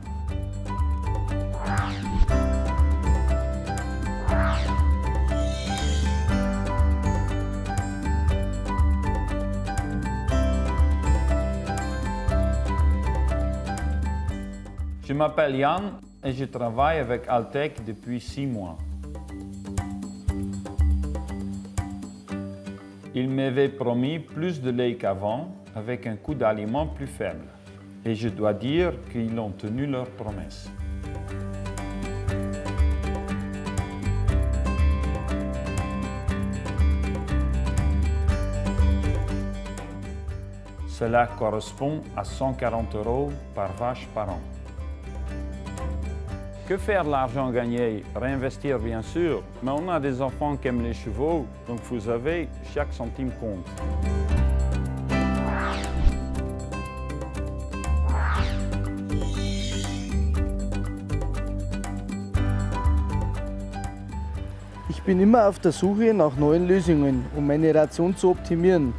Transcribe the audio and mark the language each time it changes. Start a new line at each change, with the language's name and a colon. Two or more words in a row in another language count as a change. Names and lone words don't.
French: Je m'appelle Jan et je travaille avec Alltech depuis 6 mois. Il m'avait promis plus de lait qu'avant, avec un coût d'aliment plus faible. Et je dois dire qu'ils ont tenu leur promesse. Cela correspond à 140 € par vache par an. Que faire de l'argent gagné? Réinvestir bien sûr, mais on a des enfants qui aiment les chevaux, donc vous savez, chaque centime compte.
German: Ich bin immer auf der Suche nach neuen Lösungen, um meine Ration zu optimieren.